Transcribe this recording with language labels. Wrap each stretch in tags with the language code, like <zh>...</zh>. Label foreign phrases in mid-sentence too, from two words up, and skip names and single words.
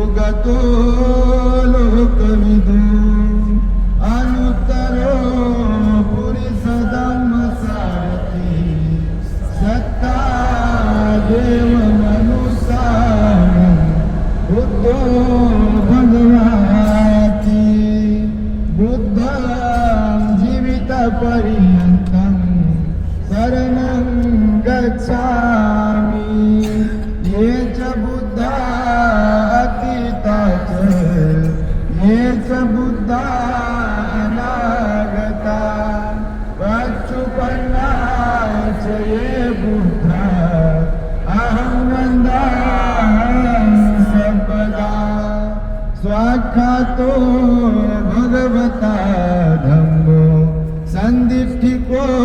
<pi>भगवतो लोकविदो अनुत्तरो पुरुषधम्मसारथि सत्ता देव मनुसार बुद्धो भगवाति बुद्धं जीवितपर्यन्तं शरणं गच्छामि ये च बुद्धा अतीता च ये च बुद्धा अनागता पच्चुपन्ना च ये बुद्धा अहं वन्दामि सर्वदा स्वाख्यातो भगवता धम्मो सन्दिष्टिको</pi>